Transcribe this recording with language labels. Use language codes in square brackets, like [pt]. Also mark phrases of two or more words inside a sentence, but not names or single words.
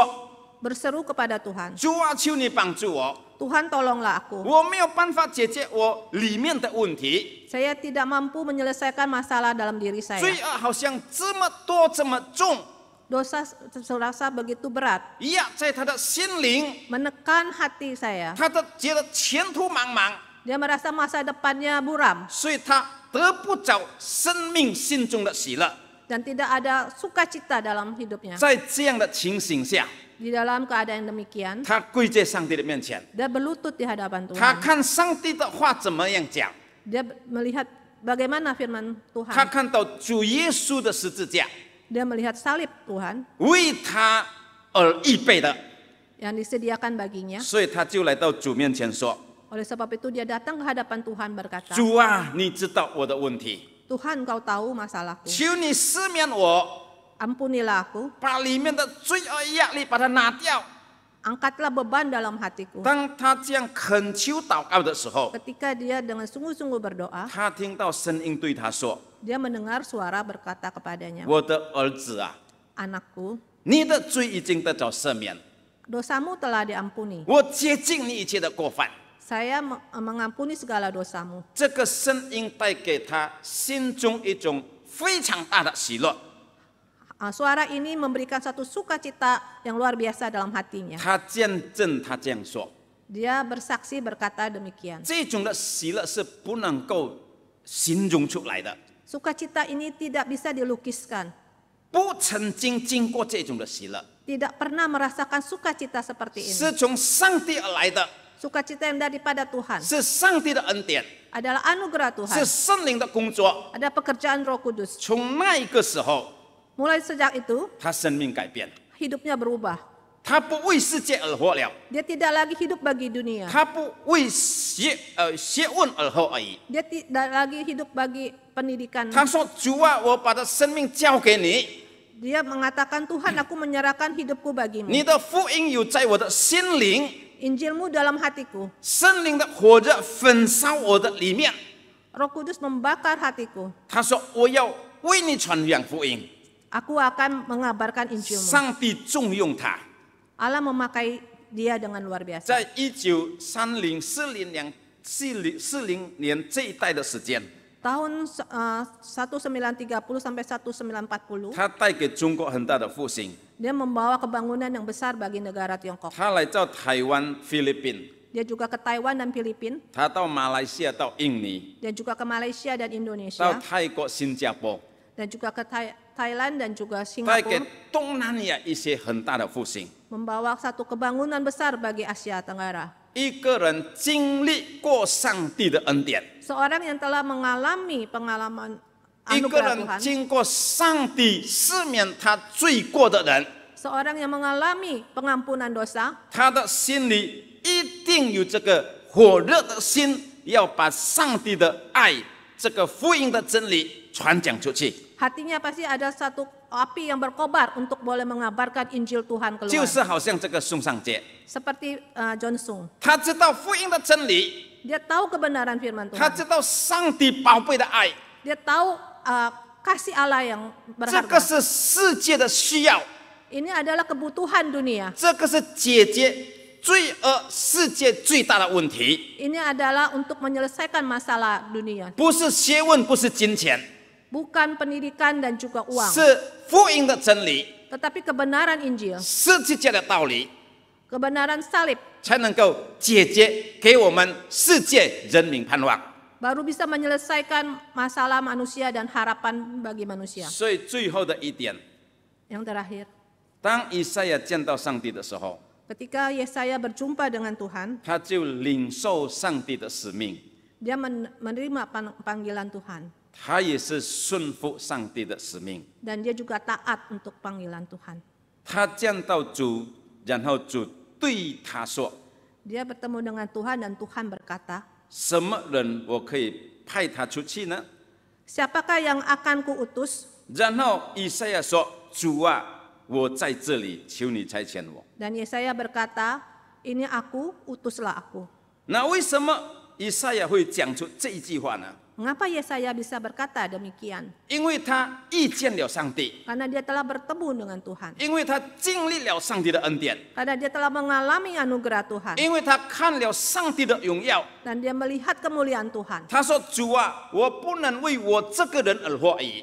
[id] berseru kepada Tuhan, [zh] 主啊，求你帮助我， [id] Tuhan tolonglah aku. [zh] 我没有办法解决我里面的问题， [id] Saya tidak mampu menyelesaikan masalah dalam diri [zh] 罪 [id] saya. [zh] 恶好像这么多这么重， [id] Dosa serasa begitu berat, [zh] 压在他的心灵， [id] menekan hati saya. [zh] 他的觉得前途茫茫， [id] Dia merasa masa depannya buram [zh] 所以他得不着生命心中的喜乐。 [id] dan tidak ada sukacita dalam hidupnya. [zh] 在这样的情形下， [id] Di dalam keadaan demikian, [zh] 他跪在上帝的面前， [id] dia berlutut di hadapan [zh] 他 [id] Tuhan. [zh] 看上帝的话怎么样讲， [id] Dia melihat bagaimana firman [zh] 他 [id] Tuhan. [zh] 看到主耶稣的十字架 [id] Dia melihat salib Tuhan [zh] 为他而预备的， [id] yang disediakan baginya. [zh] 所以他就来到主面前说 [id] Oleh sebab itu dia datang ke hadapan Tuhan berkata, [zh] 主啊，你知道我的问题， [id] Tuhan kau tahu masalahku, [zh] 求你赦免我， [id] ampunilah aku, [zh] 把里面的罪恶压力把它拿掉。 [id] angkatlah beban dalam hatiku. [zh] 当他这样恳求祷告的时候， [id] Ketika dia dengan sungguh-sungguh berdoa, [zh] 他听到声音对他说 [id] dia mendengar suara berkata kepadanya, [zh] 我的儿子啊， [id] Anakku, [zh] 你的罪已经得着赦免， [id] dosamu telah diampuni. [zh] 我接近你一切的过犯。 [id] Saya mengampuni segala dosamu. [zh] 这个声音带给他心中一种非常大的喜乐。 [id] Suara ini memberikan satu sukacita yang luar biasa dalam hatinya. [zh] 他见证他这样说。 [id] Dia bersaksi berkata demikian. [zh] 这种的喜乐是不能够形容出来的， [id] Sukacita ini tidak bisa dilukiskan. [zh] 不曾经经过这种的喜乐， [id] Tidak pernah merasakan sukacita seperti ini. [zh] 是从上帝而来的， [id] Sukacita yang daripada Tuhan [zh] 是上帝的恩典， [id] adalah anugerah [zh] 是 [id] Tuhan. [zh] 圣灵的工作。 [id] Ada pekerjaan Roh Kudus. [zh] 从那一个时候， [id] Mulai sejak itu, [zh] 他生命改变了， [id] hidupnya berubah. [zh] 他不为世界而活了， [id] Dia tidak lagi hidup bagi dunia. [zh] 他不为学问而活而已。 [id] Dia tidak lagi hidup bagi pendidikan. [zh] 他说：“主啊，我把这生命交给你， [id] Dia mengatakan, Tuhan, aku menyerahkan hidupku bagimu. [zh] 你的福音有在我的心灵， [id] Injilmu dalam hatiku. [zh] 圣灵的火热焚烧我的里面。” [id] Roh Kudus membakar hatiku. [zh] 他说：“我要为你传扬福音。” [id] Aku akan mengabarkan Injilmu. [zh] 上帝重用他， [id] Allah memakai dia dengan luar biasa. [zh] 在1940年这一代的时间， [id] Tahun 1930 sampai 1940, [zh] 他带给中国很大的复兴。 [id] dia membawa kebangunan yang besar bagi negara Tiongkok. [zh] 他来到台湾、菲律宾， [id] Dia juga ke Taiwan dan Filipina. [zh] 他到马来西亚、到印尼、 [id] Dia juga ke Malaysia dan [zh] 到 [id] Indonesia. [zh] 泰国、新加坡， [id] Dan juga ke Thailand dan juga [zh] 带给 [id] Singapura. [zh] 东南亚一些很大的复兴。 [id] Membawa satu kebangunan besar bagi Asia Tenggara. [zh] 一个人经历过上帝的恩典， [id] Seorang yang telah mengalami pengalaman [zh] 一个 [id] anugerah [zh] 人 [id] Tuhan. [zh] 经过上帝赦免他罪过的人， [id] Seorang yang mengalami pengampunan dosa. [zh] 他的心里一定有这个火热的心，要把上帝的爱、这个福音的真理传讲出去。 [id] Hatinya pasti ada satu api yang berkobar untuk boleh mengabarkan Injil Tuhan [zh] 就 [id] keluar. [zh] 是好像这个宋尚杰， [id] Seperti John Sung. [zh] 他知道福音的真理， [id] Dia tahu kebenaran firman [zh] 他 [id] Tuhan. [zh] 知道上帝宝贝的爱， [id] Dia tahu kasih Allah yang [zh] 这个 [id] berharga. [zh] 是世界的需要， [id] Ini adalah kebutuhan dunia. [zh] 这个是解决罪恶世界最大的问题， [id] Ini adalah untuk menyelesaikan masalah dunia. [zh] 不是学问，不是金钱， [id] Bukan pendidikan dan juga uang. [zh] 是福音的真理， [id] Tetapi kebenaran Injil. [zh] 十字架的道理， [id] Kebenaran salib. [zh] 才能够解决给我们世界人民盼望。 [id] Baru bisa menyelesaikan masalah manusia dan harapan bagi manusia. [zh] 所以最后的一点， [id] Yang terakhir. [zh] 当以赛亚见到上帝的时候， [id] Ketika Yesaya berjumpa dengan Tuhan, [zh] 他就领受上帝的使命， [id] dia menerima panggilan Tuhan. [zh] 他也是顺服上帝的使命。 [id] Dan dia juga taat untuk panggilan Tuhan. [zh] 他见到主，然后主对他说 [id] Dia bertemu dengan Tuhan dan Tuhan berkata, [zh] 什么人我可以派他出去呢？ [id] Siapakah yang akan kuutus? [zh] 然后以赛亚说：“主啊，我在这里，求你差遣我。 [id] Dan Yesaya berkata, ini aku, utuslah aku. ” [zh] 那为什么以赛亚会讲出这一句话呢？ [id] Mengapa Yesaya bisa berkata demikian? [zh] 因为他遇见了上帝， [id] Karena dia telah bertemu dengan Tuhan. [zh] 因为他经历了上帝的恩典， [id] Karena dia telah mengalami anugerah Tuhan. [zh] 因为他看了上帝的荣耀。 [id] Dan dia melihat kemuliaan Tuhan. [zh] 他说：“主啊，我不能为我这个人而活而已，